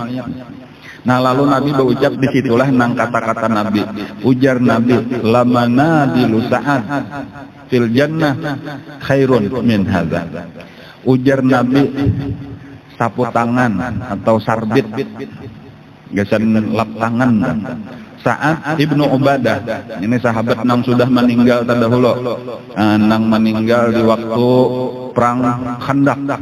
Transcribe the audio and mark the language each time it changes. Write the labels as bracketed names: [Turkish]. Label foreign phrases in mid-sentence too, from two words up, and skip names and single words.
[Banjar] Nah lalu Nabi berucap disitulah nang kata-kata Nabi. Ujar Nabi, [Arabic] لمنا ديل سعد في الجنة خير من هذا. [Banjar] Ujar Nabi, sapu tangan atau sarbit, gesan lap tangan. Sa'ad ibnu Ubadah, ini sahabat nang sudah meninggal terdahulu, nang meninggal di waktu perang Khandaq.